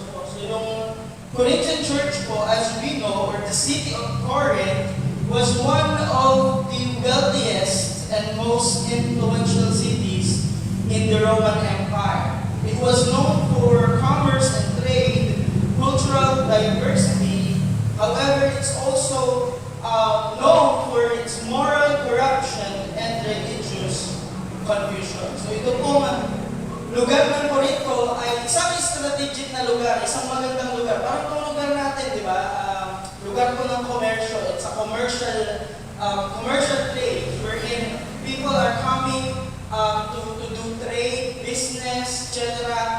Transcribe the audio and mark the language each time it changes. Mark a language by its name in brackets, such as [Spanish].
[English] So yung Corinthian church po, as we know, or the city of Corinth, was one of the wealthiest and most influential cities in the Roman Empire. It was known for commerce and trade, cultural diversity. However, it's also known for its moral corruption and religious confusion. [Filipino] So ito pong lugar ng Corinto ay isang strategic na lugar, isang magandang lugar. Parang itong lugar natin, di ba? Lugar po ng komersyo. [English] It's a commercial trade wherein people are coming to do trade, business, etc.